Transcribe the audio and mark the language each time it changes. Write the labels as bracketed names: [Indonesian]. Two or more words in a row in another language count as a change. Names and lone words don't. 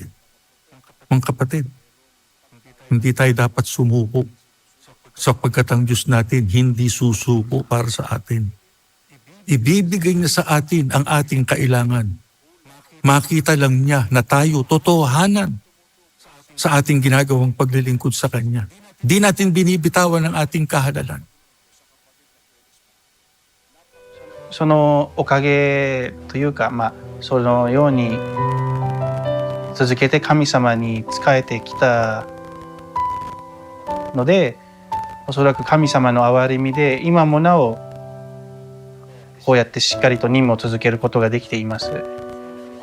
[Filipino] Mga kapatid, hindi tayo dapat sumuko sapagkat ang Diyos natin hindi susuko para sa atin. Ibibigay niya sa atin ang ating kailangan. Makita lang niya na tayo totohanan sa ating ginagawang paglilingkod sa Kanya. Di natin binibitawan ang ating kahalalan. [Japanese] そのおかげというか、そのように続けて神様に仕えてきたので、おそらく神様の憐れみで今もなおこうやってしっかりと任務を続けることができています。